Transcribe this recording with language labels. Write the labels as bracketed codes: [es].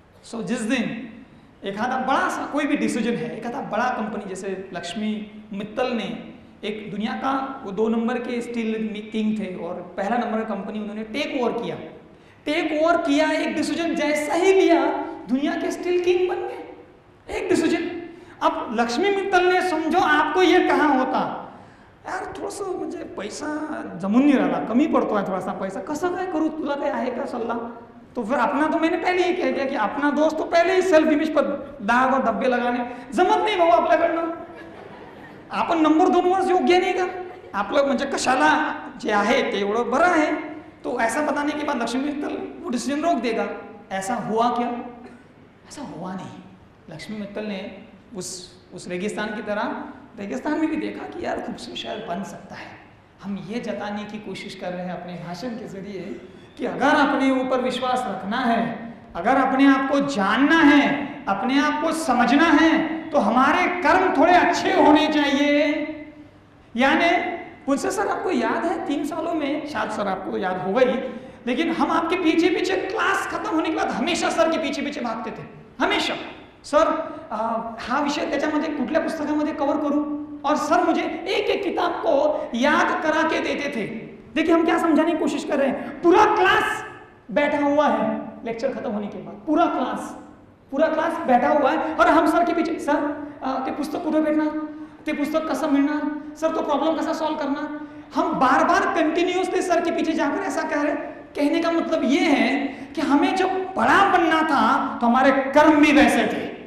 [hi] सो जिस दिन एक आधा बड़ा सा कोई भी डिसीजन है, एक आधा बड़ा कंपनी, जैसे लक्ष्मी मित्तल ने एक दुनिया का वो 2 नंबर के स्टील किंग थे और पहला नंबर का कंपनी उन्होंने टेक ओवर किया, एक डिसीजन जैसा ही लिया दुनिया के स्टील किंग बन गए, एक डिसीजन। अब लक्ष्मी मित्तल ने समझो आपको ये कहा होता, यार [mr] थोडंसं म्हणजे [hi] पैसा जमून नहीं रहा, कमी पड़तो है थोड़ा सा पैसा, [mr] कसं काय करू, तुला काय आहे का सल्ला? [hi] तो फिर अपना तो मैंने पहले ही कह दिया कि अपना दोस्त तो पहले ही सेल्फ इमेज पर दाग और धब्बे लगाने [mr] जमत नाही भाऊ आपल्याकडनं, आपण नंबर 2 वर योग्य नाही का, आपलं म्हणजे कशाला जे आहे ते एवढं बरं आहे। [hi] तो ऐसा बताने के बाद लक्ष्मी मित्तल वो डिसीजन रोक देगा। ऐसा हुआ क्या? ऐसा हुआ नहीं। लक्ष्मी मित्तल ने उस रेगिस्तान की तरह रेगिस्तान में भी देखा कि यार खूबसूरत शहर बन सकता है। हम ये जताने की कोशिश कर रहे हैं अपने भाषण के जरिए कि अगर अपने ऊपर विश्वास रखना है, अगर अपने आप को जानना है, अपने आप को समझना है, तो हमारे कर्म थोड़े अच्छे होने चाहिए। यानी मुझसे सर आपको याद है 3 सालों में, शायद सर आपको तो याद होगा ही, लेकिन हम आपके पीछे पीछे क्लास खत्म होने के बाद हमेशा सर के पीछे पीछे भागते थे, हमेशा। [mr] सर हा विषय त्याच्यामध्ये कुठल्या पुस्तकामध्ये कवर करू, [hi] और सर मुझे एक एक किताब को याद करा के देते थे। देखिए हम क्या समझाने की कोशिश कर रहे हैं, पूरा क्लास बैठा हुआ है लेक्चर खत्म होने के बाद, पूरा क्लास बैठा हुआ है और हम सर के पीछे, [mr] सर ते पुस्तक कुठे भेटणार, ते पुस्तक कसं मिळणार, सर तो प्रॉब्लम कसा [hi] सॉल्व करना। हम बार बार कंटिन्यूअसली सर के पीछे जाकर ऐसा कह रहे। कहने का मतलब ये है कि हमें जब बड़ा बनना था तो हमारे कर्म भी वैसे थे।